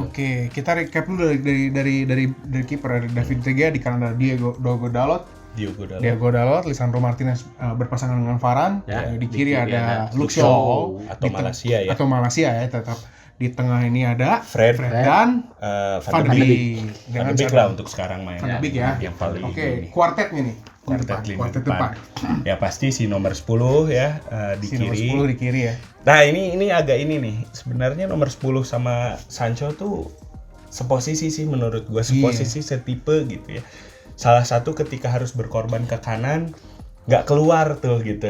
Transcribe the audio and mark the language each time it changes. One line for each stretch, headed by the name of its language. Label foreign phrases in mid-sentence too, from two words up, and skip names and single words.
Indonesian: Oke, kita recap dulu dari kiper David De Gea di kanan ada Diogo Dalot, Lisandro Martinez berpasangan dengan Varane, di kiri ada Luke Shaw atau Malaysia ya tetap. Di tengah ini ada Fred dan Van de Beek. Van de Beek lah untuk sekarang main. Van de Beek ya. Yang paling kuartetnya nih. Kuartet depan. Ya pasti si nomor 10 ya di kiri. Nomor 10 di kiri ya. Nah, ini agak ini nih. Sebenarnya nomor 10 sama Sancho tuh seposisi sih menurut gua, seposisi setipe gitu ya. Salah satu ketika harus berkorban ke kanan nggak keluar tuh gitu.